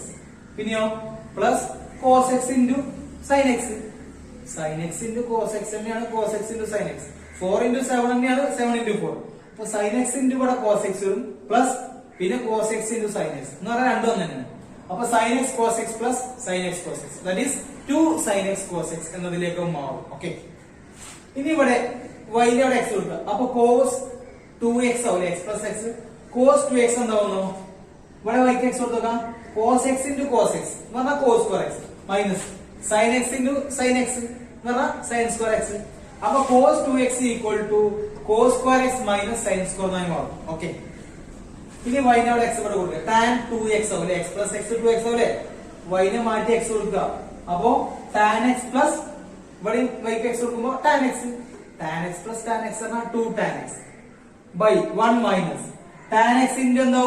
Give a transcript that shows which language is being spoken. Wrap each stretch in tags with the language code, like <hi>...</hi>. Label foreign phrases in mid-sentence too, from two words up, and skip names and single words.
<ml>പിന്നെയോ പ്ലസ്</ml> <en>cos x into sin x. sin x into cos x</en> <ml>തന്നെയാണ്</ml> <en>cos x into sin x.</en> <ml>4 into 7 തന്നെയാണ് 7 into 4. അപ്പൊ</ml> <en>sin x into</en> <ml>ഇവിടെ</ml> <en>cos x</en> <ml>വരും പ്ലസ് പിന്നെ</ml> <en>cos x into sin x</en> <ml>എന്ന് പറഞ്ഞാൽ രണ്ടും തന്നെയാണ്. അപ്പൊ</ml> <en>sin x cos x plus sin x cos x that is 2 sin x cos x</en> <ml>എന്നതിലേക്ക് മാറും. ഓക്കെ, ഇനി ഇവിടെ y ന്റെ അവിടെ x കൊടുക്കുക. അപ്പൊ</ml> <en>cos 2x</en> <ml>ആവില്ലേ?</ml> <en>x plus x cos 2x</en> <ml>എന്താവുന്നു? ഇവിടെ y ക്ക് x കൊടുക്കാം.</ml> <en>cos x into cos x</en> <ml>എന്ന് പറഞ്ഞാൽ</ml> <en>cos square x</en> <ml>മൈനസ്</ml> <en>sin x into sin x</en> <ml>എന്ന് പറഞ്ഞാൽ</ml> <en>sin square x.</en> <ml>അപ്പൊ</ml> <en>cos 2x equal to cos square x minus sin square</en> <ml>എന്നായി മാറും. ഓക്കെ, ഇനി y ന്റെ അവിടെ x ഇവിടെ കൊടുക്കുക.</ml> <en>tan 2x</en> <ml>ആവില്ലേ?</ml> <en>x plus x 2x</en> <ml>ആവില്ലേ? y നെ മാറ്റി x കൊടുക്കുക. അപ്പോ</ml> <en>tan x plus</en> <ml>ഇവിടെ y ക്ക് x കൊടുക്കുമ്പോ</ml> <en>tan x plus tan x</en> <ml>പറഞ്ഞാൽ</ml> <en>2 tan x by 1 minus tan x into</en> <ml>എന്താവും?</ml>